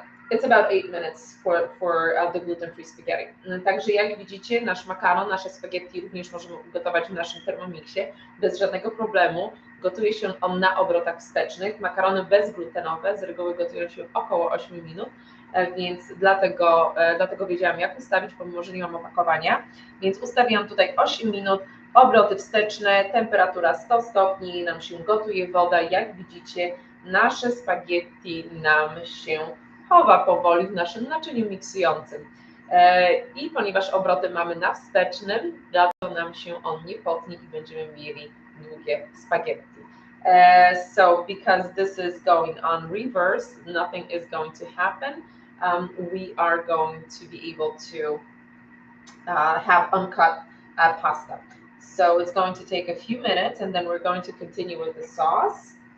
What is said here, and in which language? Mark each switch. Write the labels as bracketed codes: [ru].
[en] It's about 8 minutes for the gluten-free spaghetti. [pl] Także jak widzicie, nasz makaron, nasze spaghetti również możemy ugotować w naszym Thermomixie bez żadnego problemu. Gotuje się on na obrotach wstecznych. Makarony bezglutenowe z reguły gotują się około 8 minut, więc dlatego wiedziałam, jak ustawić, pomimo że nie mam opakowania. Więc ustawiłam tutaj 8 minut, obroty wsteczne, temperatura 100 stopni, nam się gotuje woda. Jak widzicie, nasze spaghetti nam się chowa powoli w naszym naczyniu miksującym. I ponieważ obroty mamy na wstecznym, dlatego nam się on nie potnie i będziemy mieli długie spaghetti. [en] So because this is going on reverse, nothing is going to happen. We are going to be able to have uncut pasta. So it's going to take a few minutes and then we're going to continue with the sauce.